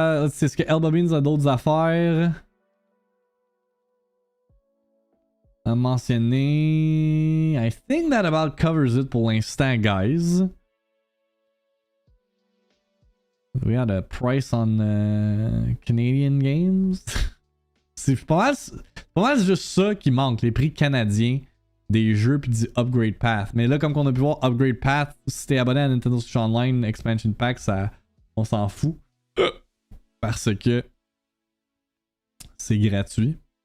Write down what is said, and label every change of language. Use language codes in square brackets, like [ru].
[fr] C'est ce que Elba Beans a d'autres affaires à mentionner. [en] I think that about covers it [fr] pour l'instant, [en] guys. We had a price on Canadian games. [fr] C'est pas mal juste ça qui manque, les prix canadiens des jeux puis du Upgrade Path. Mais là, comme on a pu voir, Upgrade Path, si t'es abonné à Nintendo Switch Online Expansion Pack, ça, on s'en fout. Parce que c'est gratuit.